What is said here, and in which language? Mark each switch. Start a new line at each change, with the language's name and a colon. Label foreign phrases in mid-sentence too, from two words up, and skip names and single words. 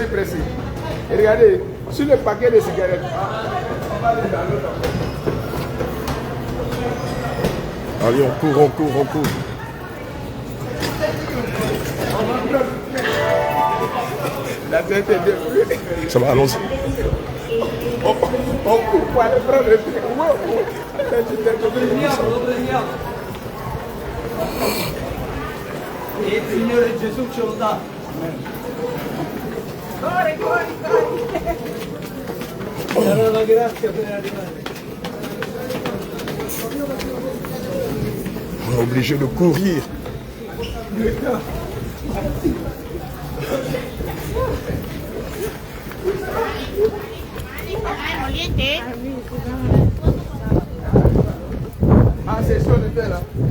French: Et regardez, sur le paquet de cigarettes, on va aller dans l'autre. Allez, on court. La tête est détruite. Ça va, allons-y. On coupe pour aller prendre le truc.
Italian: Lo prendiamo. E il Signore Gesù ce lo dà. Corri. Darà la grazia per arrivare.
French: On est obligé de courir. Ah, c'est ça, on était là.